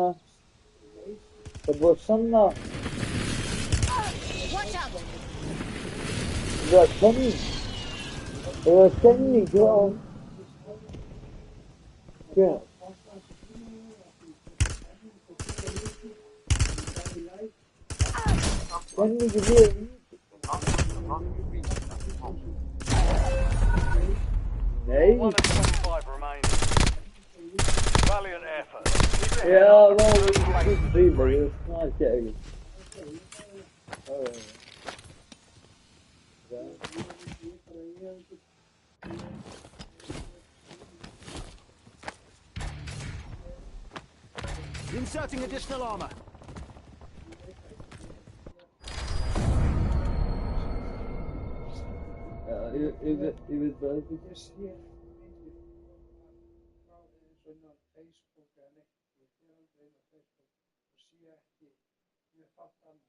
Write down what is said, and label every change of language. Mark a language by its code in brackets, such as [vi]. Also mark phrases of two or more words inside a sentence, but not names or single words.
[is] Það búið svona. [en] Watch out. [is] Það var stemning. Það var stemning, já. Já. Stemningi fyrir. Nei. [en] 1 and 25 remaining. Valiant effort. Keep it [is] Já, [en] up. [is] það var ekki fríma, ég snart ekki. [en] Inserting additional armor. [is] Já, ég veit það ekki. Ég sé mikið frá svona Facebook eða neitt, ég fer aldrei inn á Facebook og sé ekki mjög fátt annað.